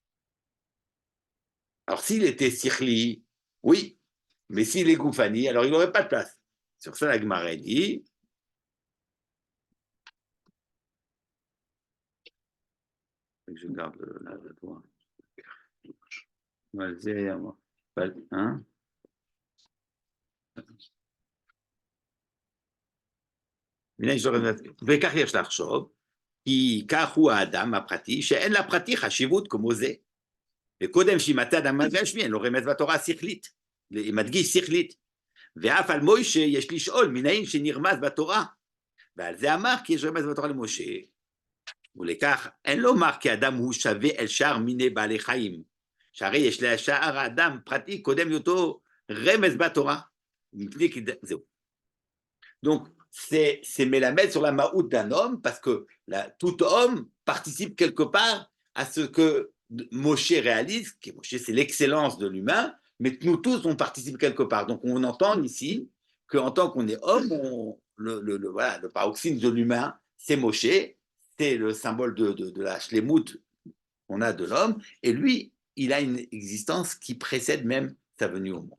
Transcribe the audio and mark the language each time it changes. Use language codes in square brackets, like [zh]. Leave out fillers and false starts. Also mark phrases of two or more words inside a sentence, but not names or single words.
[fr] Alors s'il était Sikhli, oui, mais s'il est Goufani, alors il n'aurait pas de place. Sur ça, la Gemara dit, je garde la Torah. Hein? [he] וכך יש לחשוב, כי כך הוא האדם הפרטי, שאין לפרטי חשיבות כמו זה. וקודם שימצא אדם גשמי, אין לו רמז בתורה השכלית, מדגיש שכלית. ואף על מוישה יש לשאול, מנין שנרמז בתורה. ועל זה אמר כי יש רמז בתורה למשה. ולכך אין לומר כי אדם הוא שווה אל שאר מיני בעלי חיים. שהרי יש לשאר האדם פרטי קודם היותו רמז בתורה. זהו. [fr] Donc, c'est Mélamed sur la maout d'un homme, parce que tout homme participe quelque part à ce que Moshe réalise, que Moshe c'est l'excellence de l'humain, mais nous tous on participe quelque part. Donc on entend ici qu'en tant qu'on est homme, voilà, le paroxysme de l'humain, c'est Moshe, c'est le symbole de la shlemut qu'on a de l'homme, et lui, il a une existence qui précède même sa venue au monde.